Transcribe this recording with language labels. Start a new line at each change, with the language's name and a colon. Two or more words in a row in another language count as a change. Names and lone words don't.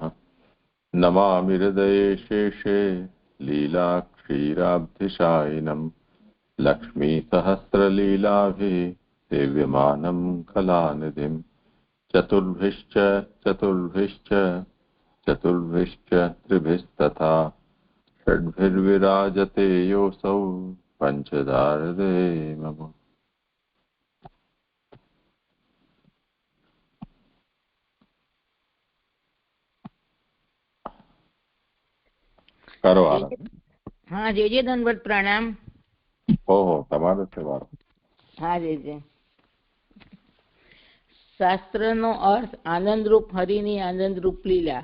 Sanskrit: नमामि हृदये शेषे लीलाक्षीराब्धिशायिनं लक्ष्मीसहस्रलीलाभिः सेव्यमानं कलानिधिं। चतुर्भिश्च त्रिभिस्तथा षड्भिर्विराजते योऽसौ पञ्चदारदे मम।
Gujarati: કરો હા જે દંડવત પ્રણામ. ઓહો તમારો છે વારો. હા જે શાસ્ત્રનો અર્થ આનંદરૂપ હરિની આનંદરૂપ લીલા.